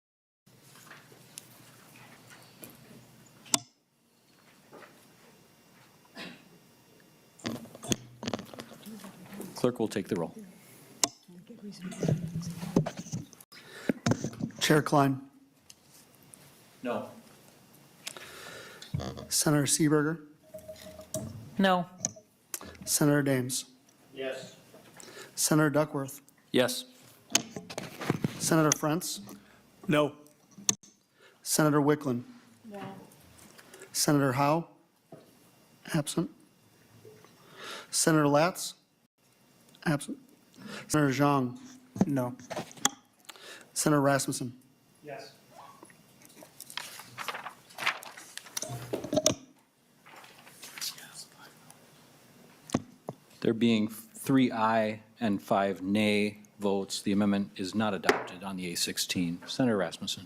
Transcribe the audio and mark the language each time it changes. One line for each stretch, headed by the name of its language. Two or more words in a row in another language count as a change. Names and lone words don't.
English: Clerk will take the roll. Chair Klein. No. Senator Seeberger. No. Senator Dames. Yes. Senator Duckworth. Yes. Senator Frentz. No. Senator Wickland. No. Senator Howe. Absent. Senator Latz. Absent. Senator Zhang. No. Senator Rasmussen. Yes. There being 3 aye and 5 nay votes, the amendment is not adopted on the A16. Senator Rasmussen.